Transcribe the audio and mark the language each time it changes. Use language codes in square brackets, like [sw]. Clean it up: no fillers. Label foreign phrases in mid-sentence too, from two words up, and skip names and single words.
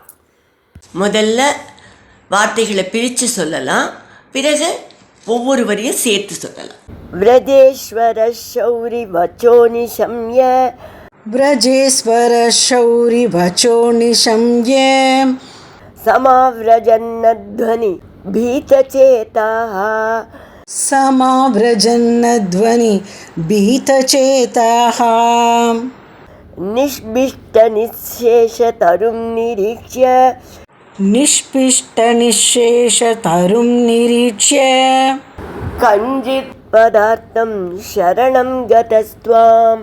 [ta] முதல்ல வார்த்தைகளை பிரித்து சொல்லலாம், பிறகு ஒவ்வொரு வரியும் சேர்த்து சொல்லலாம். [sa] व्रजेश्वर शौरि वचो निशम्य, व्रजेश्वर शौरि वचो निशम्य, समाव्रजन्नध्वनि भीतचेताः, समाव्रजन्नध्वनि भीतचेताः, निष्भिष्टनिःशेषतरुं निरीक्ष्य, निष्पिष्टनिःशेषतरुं निरीक्ष्य, कञ्चित् पदार्थं शरणं गतस्त्वाम्,